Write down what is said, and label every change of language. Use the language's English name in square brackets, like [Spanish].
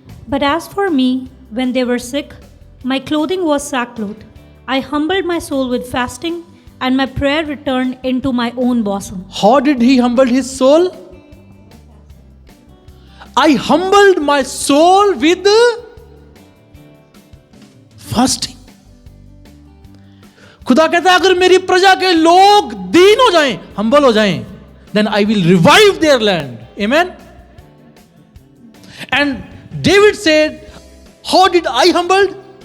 [English] But as for me, when they were sick, my clothing was sackcloth. I humbled my soul with fasting, and my prayer returned into my own bosom. How did he humble his soul? I humbled my soul with fasting. [Hindi] खुदा कहता है अगर मेरी प्रजा के लोग दीन हो जाएं, हम्बल हो जाएं, [English] then I will revive their land. Amen. And David said, how did I humbled?